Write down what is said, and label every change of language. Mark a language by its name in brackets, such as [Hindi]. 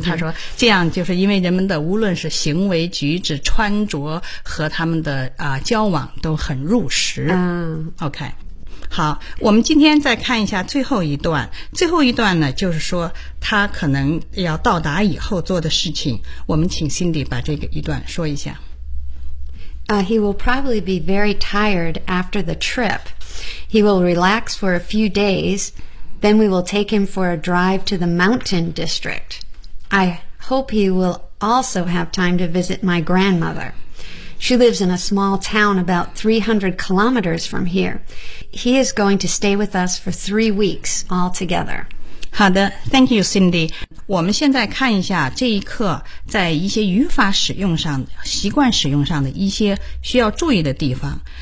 [Chinese] 他说，这样就是因为人们的无论是行为举止、穿着和他们的交往都很入时。 OK, 好，我们今天再看一下最后一段。最后一段呢，就是说他可能要到达以后做的事情。我们请 Cindy 把这个一段说一下。 [English] He will probably be very tired after the trip. He will relax for a few days. Then we will take him for a drive to the mountain district. I hope he will also have time to visit my grandmother. She lives in a small town about 300 kilometers from here. He is going to stay with us for 3 weeks altogether. [Chinese] 好的 [English] ,thank you, Cindy. [Chinese] 我们现在看一下这一课在一些语法使用上、习惯使用上的一些需要注意的地方。